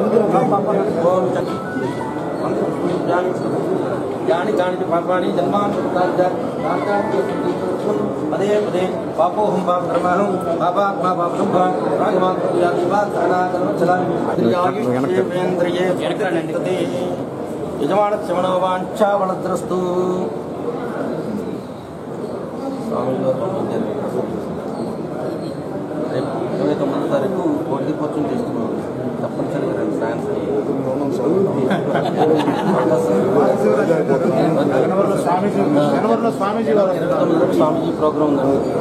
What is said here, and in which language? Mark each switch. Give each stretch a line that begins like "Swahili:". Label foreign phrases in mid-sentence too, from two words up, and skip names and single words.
Sanskrit: यानि कानि पापानि जन्मानि पदे पदे पापोहं पाप कर्महं पापात्मा पापसंभव राघवान्द्रिये यजमानस्य मनोवाञ्छावलद्रस्तु
Telugu: రేపు 29వ తారీఖు కోటి కోచింగ్ చేస్తున్నాం తప్పనిసరిగా రండి ఫ్రాన్స్ స్వామీజీ ప్రోగ్రాం ఉందండి